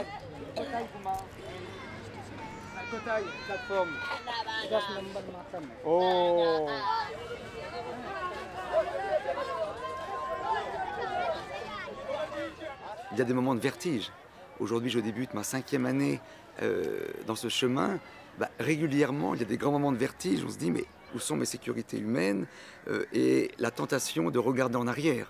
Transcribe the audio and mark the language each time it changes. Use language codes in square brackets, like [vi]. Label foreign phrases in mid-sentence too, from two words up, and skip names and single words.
[hi] Kotai Kuma. Kotai, plateforme. 10 नंबर मातम है Oh. [fr] Il y a des moments de vertige. Aujourd'hui, je débute ma 5e année dans ce chemin. Bah, régulièrement, il y a des grands moments de vertige. On se dit, mais où sont mes sécurités humaines et la tentation de regarder en arrière.